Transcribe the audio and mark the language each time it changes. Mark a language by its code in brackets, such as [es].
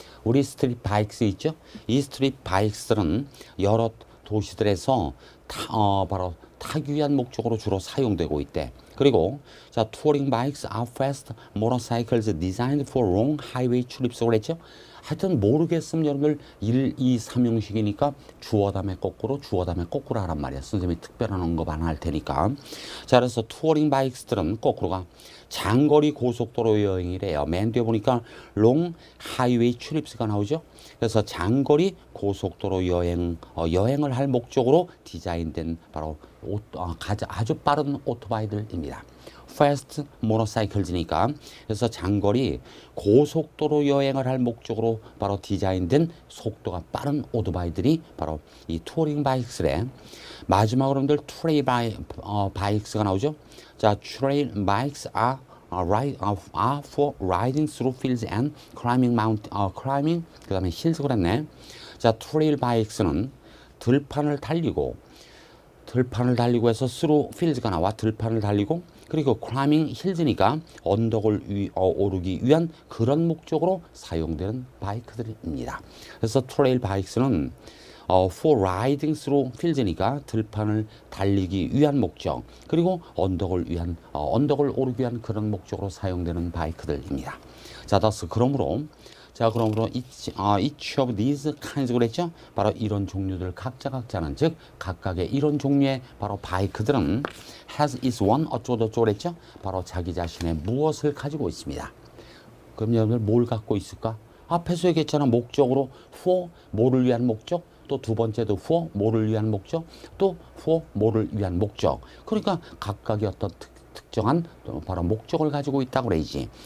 [ko] 우리 스트릿 바이크스 있죠? 이 스트릿 바이크들은 여러 도시들에서 바로 타기 위한 목적으로 주로 사용되고 있대. 그리고 자, [en] touring bikes are fast motorcycles designed for long highway trips [ko] 그랬죠? 하여튼 모르겠으면 여러분들 1, 2, 3형식이니까 주어 다음에 거꾸로 하란 말이야. 선생님이 특별한 언급 안 할 테니까. 자, 그래서 투어링 바이크들은 거꾸로가 장거리 고속도로 여행이래요. 맨 뒤에 보니까 롱 하이웨이 트립스가 나오죠. 그래서 장거리 고속도로 여행을 할 목적으로 디자인된 바로 아주 빠른 오토바이들입니다. [en] fast motorcycles [ko] 니까 그래서 장거리 고속도로 여행을 할 목적으로 바로 디자인된 속도가 빠른 오토바이들이 바로 이 투어링 바이크스래. 마지막으로 여러분들 트레일 바이크스가 나오죠. [en] 자, 트레일 바이크스 are for riding through fields and climbing [ko] 그 다음에 [en] hills [ko] 그랬네. 자, 트레일 바이크스는 들판을 달리고 해서 [en] through fields [ko] 가 나와 들판을 달리고 그리고 [en] climbing hills [ko] 니까 언덕을 오르기 위한 그런 목적으로 사용되는 바이크들입니다. 그래서 트레일 바이크는 [en] for riding through fields [ko] 니까 들판을 달리기 위한 목적 그리고 언덕을 오르기 위한 그런 목적으로 사용되는 바이크들입니다. [en] 자, thus [ko] 그러므로 [en] each of these kinds [ko] 그랬죠? 바로 이런 종류들 각자는 즉 각각의 이런 종류의 바로 바이크들은 [en] has its one [ko] 어쩌고저쩌고 그랬죠? 바로 자기 자신의 무엇을 가지고 있습니다. 그럼 여러분들 뭘 갖고 있을까? 앞에서 얘기했잖아. 목적으로 for 뭐를 위한 목적 또 두 번째도 for 뭐를 위한 목적 또 for 뭐를 위한 목적 그러니까 각각의 어떤 특정한 바로 목적을 가지고 있다고 그래야지.